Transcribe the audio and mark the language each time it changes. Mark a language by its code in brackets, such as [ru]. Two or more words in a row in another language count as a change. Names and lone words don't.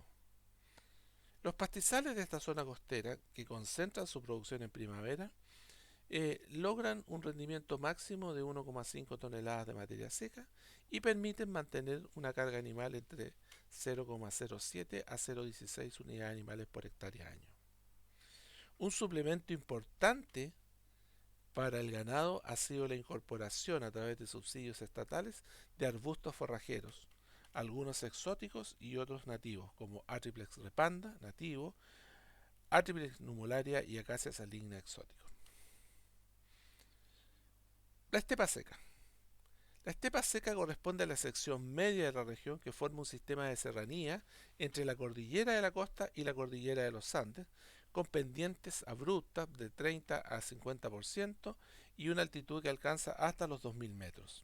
[es] Los pastizales de esta zona costera, que concentran su producción en primavera, logran un rendimiento máximo de 1,5 toneladas de materia seca y permiten mantener una carga animal entre 0,07 a 0,16 unidades animales por hectárea año. Un suplemento importante para el ganado ha sido la incorporación a través de subsidios estatales de arbustos forrajeros, algunos exóticos y otros nativos, como Atriplex repanda, nativo, Atriplex numularia y Acacia saligna exótico. La estepa seca. La estepa seca corresponde a la sección media de la región que forma un sistema de serranía entre la cordillera de la costa y la cordillera de los Andes, con pendientes abruptas de 30 a 50% y una altitud que alcanza hasta los 2000 metros.